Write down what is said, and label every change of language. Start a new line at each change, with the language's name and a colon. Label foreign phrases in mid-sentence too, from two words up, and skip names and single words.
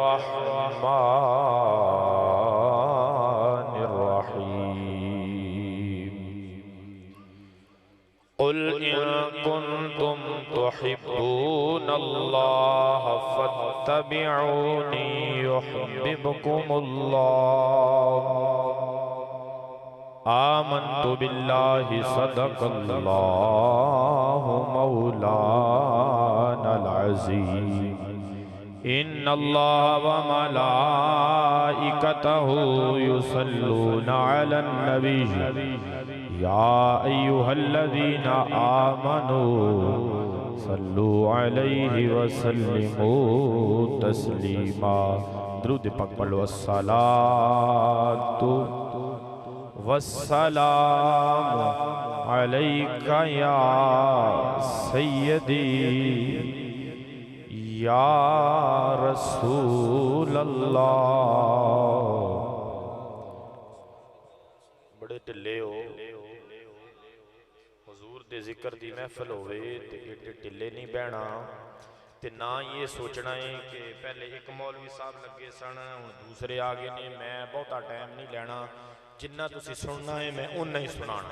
Arabic: الرحمن الرحيم قل إن كنتم تحبون الله فاتبعوني يحببكم الله آمنت بالله صدق الله مولانا العظيم إن الله وملائكته يصلون على النبي يا أيها الذين آمنوا صلوا عليه وسلموا تسليما
Punjabi: درود پاک پڑھو
Arabic: الصلاة والسلام عليك يا سيدي يا رسول الله.
Punjabi: بڑے ڈھلے او حضور دے ذکر دی محفل ہووے تے ایڈے ڈھلے نئیں بہنا. تے نہ ایہہ سوچنا اے کہ پہلے اک مولوی صاحب لگے سن ہن دوجے آ گئے نے، میں بہتا ٹائم نئیں لینا، جنا تسی سننا اے میں اونا ای سنانا.